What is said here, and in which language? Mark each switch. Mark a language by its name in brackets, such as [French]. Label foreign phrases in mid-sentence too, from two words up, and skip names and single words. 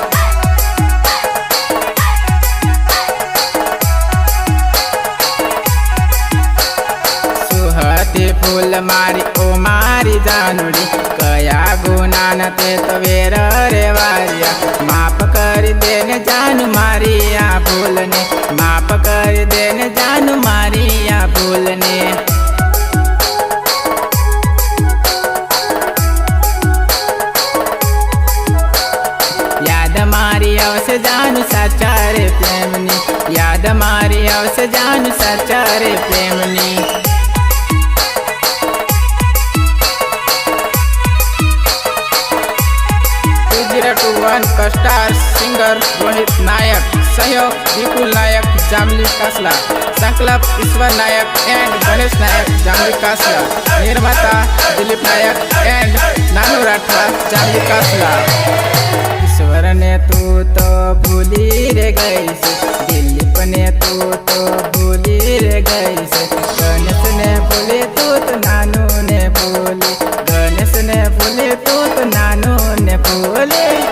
[Gujarati] સુહાતી ફૂલ મારી ઓ મારી જાનુડી, કયા ગુનાના તે તો વેર રે વાળ્યા, માફ કરી દેને જાનું મારી આ ભૂલને, માફ કરી દેને જાનું મારી આ ભૂલને। યાદ મારી સાચા રે પ્રેમની। [English] One Star Singer [Hindi] रोहित नायक, सहयोग विपुल नायक जामली कासला, संकल्प ईश्वर नायक एंड गणेश नायक जामली कासला, निर्माता दिलीप नायक एंड नानू राठवा जामली कासला। [Rathawi] ईश्वर ने तू तो भूली रे गई से, दिलीप ने तू तो भूली रे गई से, गणेश ने भूले तू तो नानू ने भूली, गणेश ने भूले तू तो नानू ने भूले।